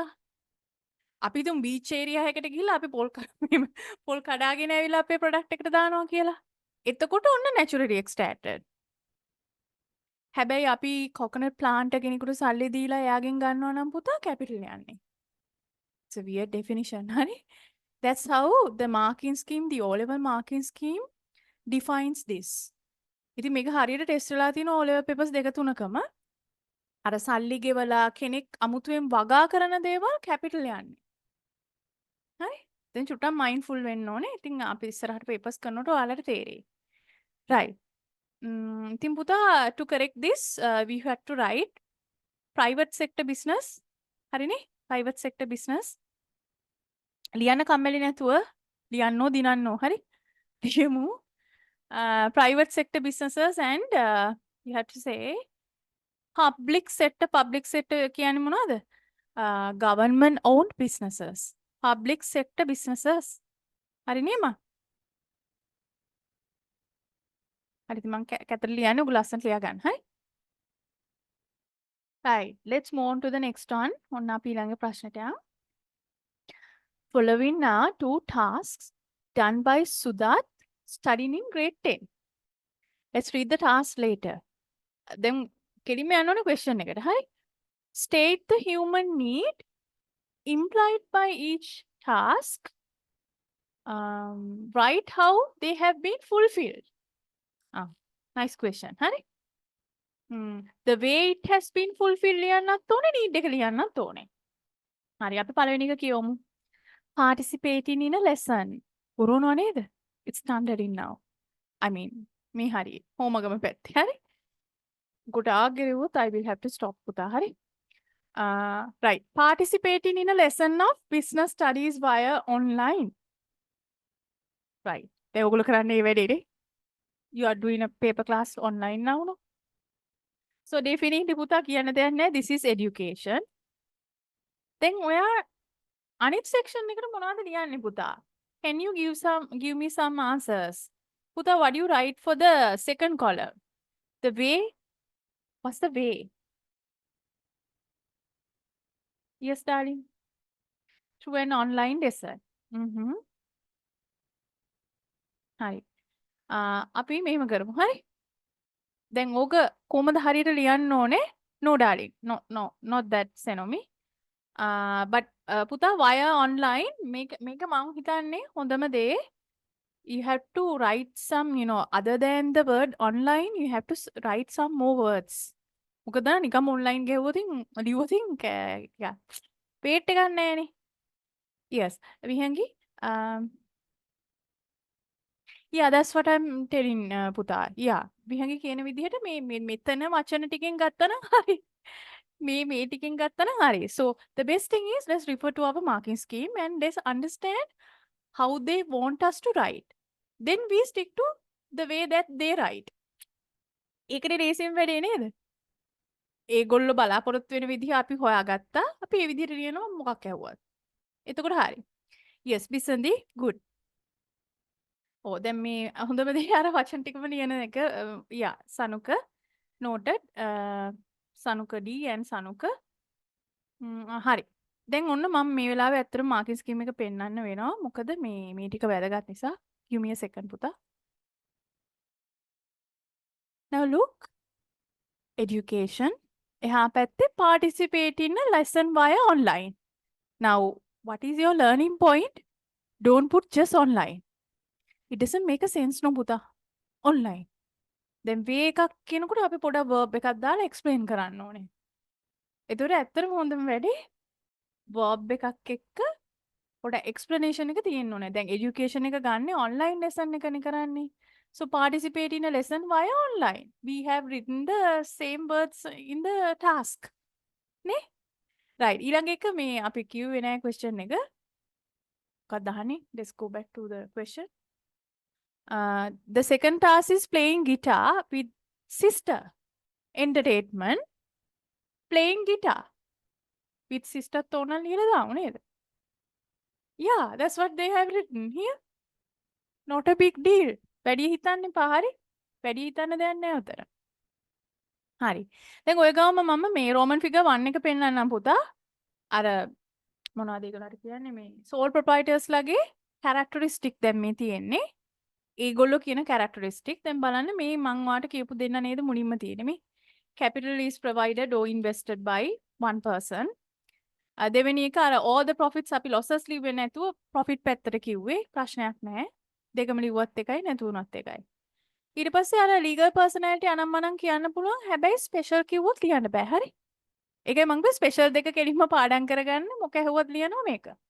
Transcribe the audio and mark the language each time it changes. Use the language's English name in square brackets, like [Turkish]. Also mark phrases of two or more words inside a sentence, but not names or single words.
[Sinhala] අපි හිතමු [English] beach area [Sinhala] එකකට ගිහිල්ලා අපි පොල් කඩාගෙන ඇවිල්ලා අපේ product එකට දානවා කියලා. එතකොට ඔන්න [English] naturally extracted. [Sinhala] හැබැයි අපි [English] coconut plant [Sinhala] කෙනෙකුට සල්ලි දීලා එයාගෙන් ගන්නවා නම් පුතා capital යන්නේ. [English] It's a weird definition, honey. That's how the marking scheme, the O-level marking scheme defines this. [Sinhala] ඉතින් මේක හරියට ටෙස්ට් වෙලා තියෙන [English] O-level papers [Sinhala] දෙක තුනකම අර සල්ලි ගෙවලා කෙනෙක් අමුතුවෙන් වගා කරන දේවල් capital යන්නේ. හරි? දැන් චුට්ටක් mindful වෙන්න ඕනේ. ඉතින් අපි ඉස්සරහට papers කරනකොට ඔයාලට තේරෙයි. Right. ඉතින් පුතා [English] to correct this we have to write private sector business. [Sinhala] හරිනේ? [English] private sector business. [Sinhala] ලියන්න කම්මැලි නැතුව ලියන්නෝ දිනන්නෝ හරි ලියමු [English] private sector businesses and you have to say public sector [Sinhala] කියන්නේ මොනවද [English] government owned businesses public sector businesses [Sinhala] හරි නේම හරි ඉතින් මම කැතර ලියන්නේ ඔයගොල්ලෝ ලස්සනට ලියා ගන්න හරි [English] right let's move on to the next one [Sinhala] ඔන්න අපි ඊළඟ ප්‍රශ්නට යමු [English] Following are two tasks done by Sudat, studying in grade 10. Let's read the task later. Then, [Sinhala] කෙලිම යන්න ඕනේ question එකට. හරි? [English] State the human need implied by each task. Write how they have been fulfilled. Nice question. හරි? The way it has been fulfilled [Sinhala] ලියන්නත් ඕනේ, need එක ලියන්නත් ඕනේ. හරි, අපි පළවෙනි එක කියවමු. [English] Participating in a lesson. [Sinhala] පුරවනවා නේද? [English] It's standard in now. I mean, [Sinhala] මේ හරි. හෝමගම පැත්තේ. හරි? ගොඩාක් ගෙරුවොත් [English] I will have to stop [Sinhala] පුතා. හරි? [English] Right. Participating in a lesson of business studies via online. Right. [Sinhala] දැන් ඔයගොල්ලෝ කරන්නේ මේ වැඩේනේ. [English] You are doing a paper class online now, no? So definitely [Sinhala] පුතා කියන්න දෙයක් නැහැ. [English] This is education. [Sinhala] Then ඔයා අනිත් section එකට මොනවද ලියන්නේ පුතා? [English] Can you give me some answers? Puta, what do you write for the second column? The way? What's the way? Yes, darling. Through an online lesson. [Sinhala] හරි. අපි මෙහෙම කරමු. හරි? දැන් ඕක කොහමද හරියට ලියන්න ඕනේ? [English] No, darling. No, not that Senomi. But පුතා via online [Sinhala] මේක මම හිතන්නේ හොඳම දේ. [English] You have to write some, other than the word online, you have to write some more words. [Sinhala] මොකද නිකම් online ගෙවුවොතින් ලියුවොතින් weight එකක් නැහැනේ. [English] Yes. විහංගි yeah, that's what I'm telling පුතා. Yeah. [Sinhala] විහංගි කියන විදිහට මේ මෙතන වචන ටිකෙන් ගත්තා නම් හරි. මේ ටිකෙන් ගත්තා නම් හරි. [English] So the best thing is let's refer to our marking scheme and let's understand how they want us to write. Then we stick to the way that they write. [Sinhala] ඒකනේ රේසින් වැඩේ නේද? ඒගොල්ලෝ බලාපොරොත්තු වෙන විදිහ අපි හොයාගත්තා. අපි ඒ විදිහට ලියනවා මොකක් ඇහුවත්. එතකොට හරි. [English] Yes, Bisandi, good. [Sinhala] දැන් මේ හොඳම දේ අර වචන ටිකම ලියන එක. [English] Yeah, Sanuka noted. Sanuka D and Sanuka. [Sinhala] හරි. දැන් ඔන්න මම මේ වෙලාවේ ඇත්තටම මාකින් ස්කීම් එක පෙන්නන්න වෙනවා. මොකද මේ ටික වැදගත් නිසා. [English] Give me a second, Puta. Now look. Education. [Sinhala] එහා පැත්තේ [English] participate in a lesson via online. Now, what is your learning point? Don't put just online. It doesn't make a sense, no, Puta. Online. Then way [Sinhala] එකක් කියනකොට අපි පොඩක් verb එකක් දාලා explain කරන්න ඕනේ. ඒතකොට ඇත්තටම හොඳම වැඩේ verb එකක් එක්ක පොඩ explanation එක තියෙන්න ඕනේ. දැන් education එක ගන්න [English] online lesson [Sinhala] එකනේ කරන්නේ. [English] So participate in a lesson via online. We have written the same words in the task. [Sinhala] නේ? Right. ඊළඟ එක මේ අපි කිව්වේ නෑ question එක. මොකක්ද අහන්නේ? [English] Let's go back to the question. The second task is playing guitar with sister. Entertainment. Playing guitar with sister [Sinhala] තෝරන ලියලා දාමු නේද? [English] Yeah, that's what they have written here. Not a big deal. [Sinhala] වැඩි හිතන්න එපා හරි. වැඩි හිතන්න දෙයක් නෑ උතර. හරි. දැන් ඔය ගාම මම මේ [English] Roman figure 1 [Sinhala] එක පෙන්නන්නම් පුතා. අර මොනවද ඒගොල්ලන්ට කියන්නේ මේ [English] sole proprietors [Sinhala] ලගේ characteristic දැන් මේ තියෙන්නේ. ඒගොල්ලෝ කියන characteristic. දැන් බලන්න මේ මං වාට කියපු දෙන්න නේද මුලින්ම තියෙන්නේ මේ. [English] Capital is provided or invested by one person. [Sinhala] දෙවෙනි එක අර [English] all the profits [Sinhala] අපි losses ලිව්වේ නැතුව profit පැත්තට කිව්වේ ප්‍රශ්නයක් නැහැ. දෙකම ලිව්වත් එකයි නැතුණත් එකයි. ඊට පස්සේ අර [English] legal personality [Sinhala] අනම්මනම් කියන්න පුළුවන්. හැබැයි special කිව්වොත් ලියන්න බෑ. හරි? ඒකයි මම කිව්වේ special දෙක කෙලින්ම පාඩම් කරගන්න මොක ඇහුවත් ලියනවා මේක.